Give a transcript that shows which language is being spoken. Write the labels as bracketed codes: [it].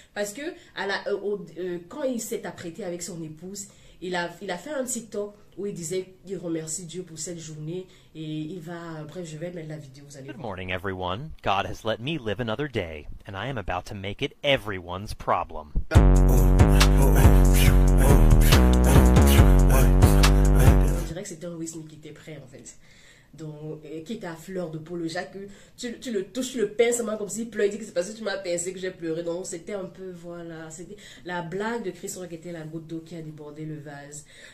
[fr] Parce que quand il s'est apprêté avec son épouse, il a fait un TikTok où il disait qu'il remercie Dieu pour cette journée et il va, bref, je vais mettre la vidéo, vous allez voir. [en] Good morning, everyone. God has let me live another day, and I am about to make it everyone's problem. [fr] On dirait que c'était un Will Smith qui était prêt, en fait. Donc, qui était à fleur de peau, le Jacques, tu le touches, tu le pinces comme s'il pleure, il dit que c'est parce que tu m'as pincé que j'ai pleuré. Donc, c'était un peu, voilà, c'était la blague de Chris Rock était la goutte d'eau qui a débordé le vase.